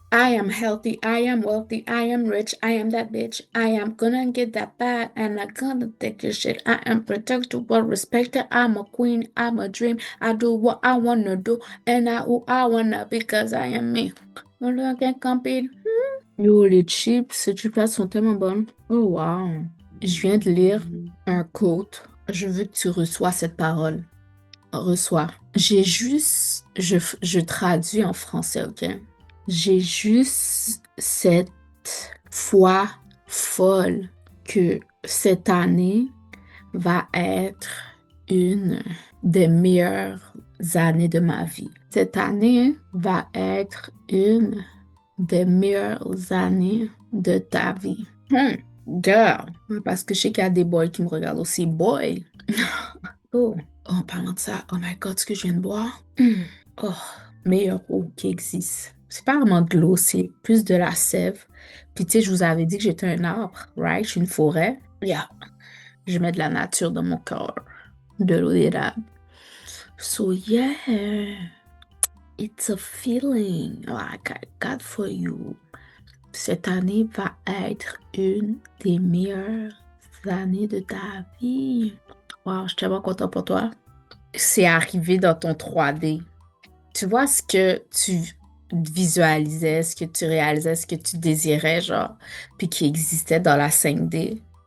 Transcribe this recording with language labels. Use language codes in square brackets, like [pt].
[en] I am healthy. I am wealthy. I am rich. I am that bitch. I am gonna get that bag. I'm not gonna take your shit. I am protected, well respected. I'm a queen. I'm a dream. I do what I wanna do, and I who I wanna be, cause I am me. No one can compete. [fr] Yo, les chips, ces chips-là sont tellement bonnes. Oh, wow. Je viens de lire un quote. Je veux que tu reçois cette parole. Reçois. Je traduis en français, OK? J'ai juste cette foi folle que cette année va être une des meilleures années de ma vie. Cette année va être une des meilleures années de ta vie. Girl, parce que je sais qu'il y a des boys qui me regardent aussi. Boy! Oh, en parlant de ça, [en] oh my God, [fr] ce que je viens de boire. Oh, meilleure eau qui existe. C'est pas vraiment de l'eau, c'est plus de la sève. Puis tu sais, je vous avais dit que j'étais un arbre, right? Je suis une forêt. Yeah. Je mets de la nature dans mon corps. De l'eau d'érable. [en] So yeah, it's a feeling like I got for you. [fr] Cette année va être une des meilleures années de ta vie. Wow, je suis tellement contente pour toi. C'est arrivé dans ton 3D. Tu vois ce que tu visualisais, ce que tu réalisais, ce que tu désirais, genre, puis qui existait dans la 5D.